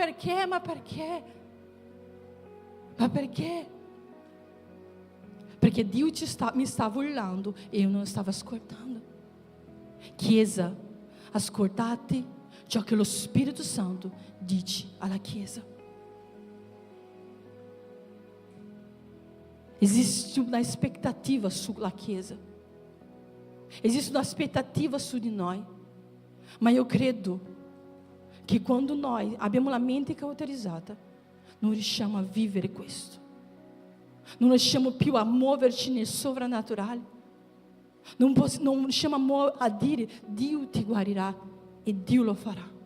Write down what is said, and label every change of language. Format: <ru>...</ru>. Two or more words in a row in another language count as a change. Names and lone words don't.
<it>Perché Dio mi stava urlando e io non stavo ascoltando. Chiesa, ascoltate ciò che lo Spirito Santo dice alla Chiesa.</it> <pt>Existe uma expectativa</pt> <it>sulla Chiesa.</it> <pt>Existe uma expectativa</pt> <it>su di noi. Ma io credo che quando noi abbiamo la mente cauterizzata, non riusciamo a vivere questo. Non riusciamo più a muoverci nel sovrannaturale. Non riusciamo a dire Dio ti guarirà e Dio lo farà.</it>